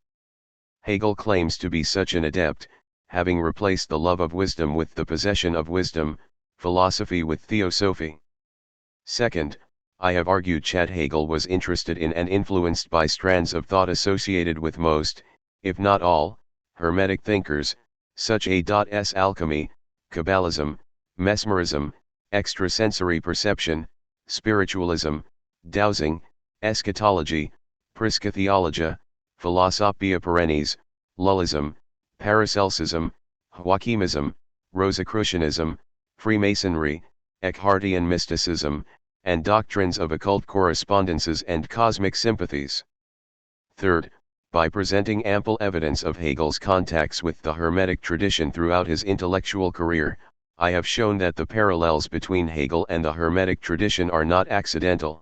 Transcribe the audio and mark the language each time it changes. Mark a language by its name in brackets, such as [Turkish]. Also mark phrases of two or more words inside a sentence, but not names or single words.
[English] Hegel claims to be such an adept, having replaced the love of wisdom with the possession of wisdom, philosophy with theosophy. Second, I have argued that Hegel was interested in and influenced by strands of thought associated with most, if not all, Hermetic thinkers, such as alchemy, Kabbalism, mesmerism, extrasensory perception, spiritualism, dowsing, eschatology, Priscatheologia, [Latin] Philosophia perennis, [English] Lullism, Paracelsusm, Joachimism, Rosicrucianism, Freemasonry, Eckhartian mysticism, and doctrines of occult correspondences and cosmic sympathies. Third, by presenting ample evidence of Hegel's contacts with the Hermetic tradition throughout his intellectual career, I have shown that the parallels between Hegel and the Hermetic tradition are not accidental.